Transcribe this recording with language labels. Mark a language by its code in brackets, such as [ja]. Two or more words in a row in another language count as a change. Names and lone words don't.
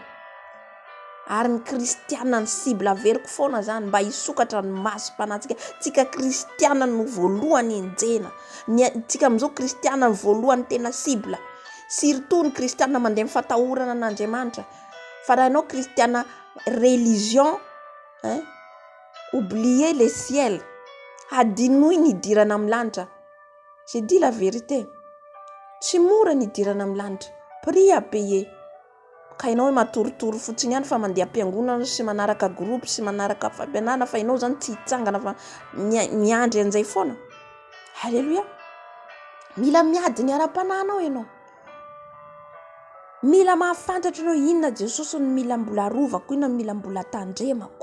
[mg] Ary ny kristiana ny cible averiko foana zany mba hisokatra ny masom-panantsika. Tsika kristiana no voalohany enjena. Tsika amin'izao kristiana ny voalohany tena cible. Surtout ny kristiana mandeha amin'ny fatahorana an'Andriamanitra. Fa raha ianao kristiana religion, [fr] oubliez le ciel. [mg] Adinoy ny idirana amin'ny lanitra. [fr] J'ai dit la vérité. [mg] Tsy mora ny idirana amin'ny lanitra. [fr] Prix à payer. [mg] Ka ianao hoe matoritory fotsiny ihany fa mandeha am-piangonana sy manaraka groupe sy manaraka fampianarana, fa ianao zany tsy hitsangana fa miandry an'izay foana. Alléluia. Mila miady ny ara-pananao ianao. Mila mahafantatra ianao inona Jesosy no mila mbola arovako, inona mila mbola tandremako.